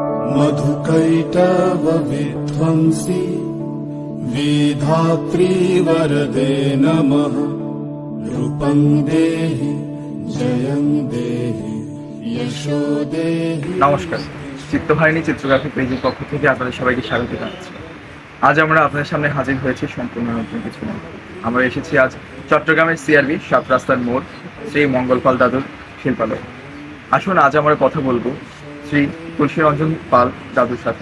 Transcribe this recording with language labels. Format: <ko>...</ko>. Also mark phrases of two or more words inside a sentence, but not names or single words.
<sa>मधुकैटवविध्वंसी विधात्री वरदे नमः रूपं देहि जयं देहि यशो देहि।</sa> <bn>নমস্কার, চিত্তহারিণী চিত্রগ্রাফি পেজের পক্ষ থেকে আপনাদের সবাইকে স্বাগত জানাচ্ছি। আজ আমরা আপনাদের সামনে হাজির হয়েছি সম্পূর্ণ নতুন কিছু নিয়ে। আমরা এসেছি আজ চট্টগ্রামের সিআরবি ৭ রাস্তার মোড় শ্রী মঙ্গলপাল দাদুর শিল্পালয়। আসুন আজ আমরা কথা বলবো শ্রী তুলসী রঞ্জন পাল দাদুর সাথে।</bn>